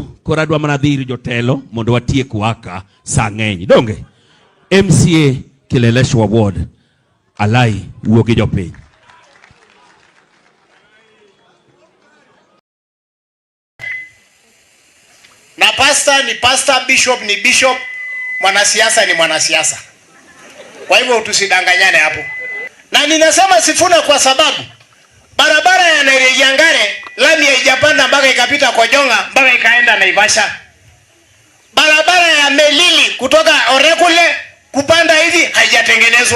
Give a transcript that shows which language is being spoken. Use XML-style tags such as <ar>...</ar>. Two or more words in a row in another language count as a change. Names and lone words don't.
<luo>Kora adwa mana dhiri jotelo. Mondo watiek waka sa ng'eny. Donge. MCA Kileleshwa Ward. Alai wuogi jopiny.</luo> <sw>Na pastor ni pastor, bishop ni bishop, mwanasiasa ni mwanasiasa. Kwa hivyo tusidanganyane hapo. Na ninasema Sifuna kwa sababu barabara ya Nairobi-Yangare lami haijapanda mpaka ikapita kwa Jonga mpaka ikaenda Naivasha. Barabara ya Melili kutoka Orekule kupanda hivi haijatengenezwa.</sw>